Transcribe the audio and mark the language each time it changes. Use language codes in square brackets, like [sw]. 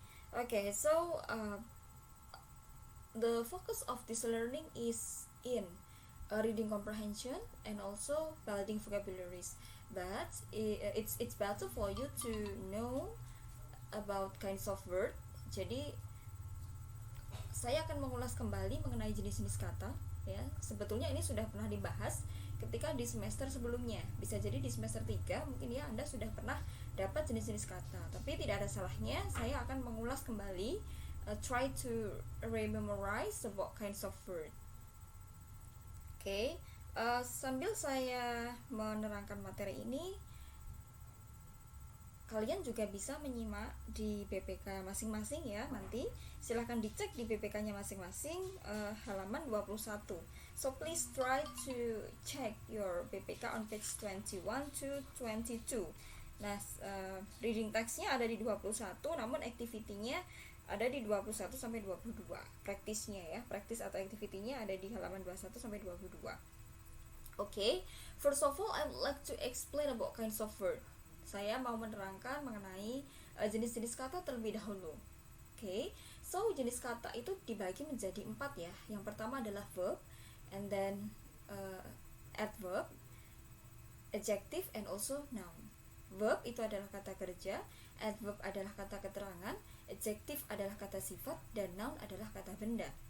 [en] Okay, so the focus of this learning is in reading comprehension and also building vocabularies. But it's better for you to know about kinds of word. [id] Jadi saya akan mengulas kembali mengenai jenis-jenis kata. Ya, sebetulnya ini sudah pernah dibahas ketika di semester sebelumnya. Bisa jadi di semester 3 mungkin ya Anda sudah pernah dapat jenis-jenis kata. Tapi tidak ada salahnya saya akan mengulas kembali, [en] try to rememorize about kinds of word. [id] Oke, sambil saya menerangkan materi ini, kalian juga bisa menyimak di BPK masing-masing ya. Nanti silahkan dicek di BPK-nya masing-masing, halaman 21. [en] So please try to check your BPK on page 21 to 22. [id] Nah, reading text-nya ada di 21, namun activity-nya ada di 21 sampai 22. Praktisnya ya, praktis atau activity-nya ada di halaman 21 sampai 22. [en] Okay, first of all I would like to explain about kinds of word. [id] Saya mau menerangkan mengenai jenis-jenis kata terlebih dahulu. Okay, so jenis kata itu dibagi menjadi 4 ya. Yang pertama adalah verb, [en] and then [id] adverb, adjective, [en] and also [id] noun. Verb itu adalah kata kerja, adverb adalah kata keterangan, adjective adalah kata sifat, dan noun adalah kata benda.